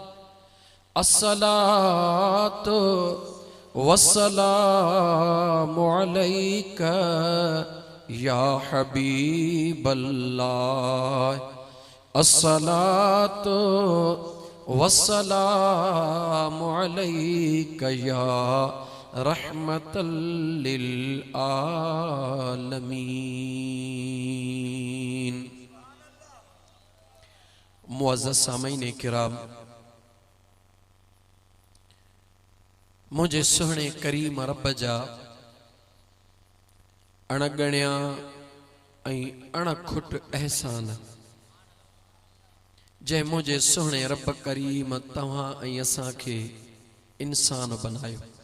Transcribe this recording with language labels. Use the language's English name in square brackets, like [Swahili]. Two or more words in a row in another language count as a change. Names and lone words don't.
[Arabic] الصلاة والسلام عليك يا حبيب الله الصلاة والسلام عليك يا رحمة للعالمين. [Sindhi] मुअज़्ज़ज़ सामईन किराम, मुझे सुहणे करीम रब जा अणगणिया ऐं अणखुट एहसान जै मुझे सुहणे रब करीम तव्हां ऐं असां खे इंसान बनायो।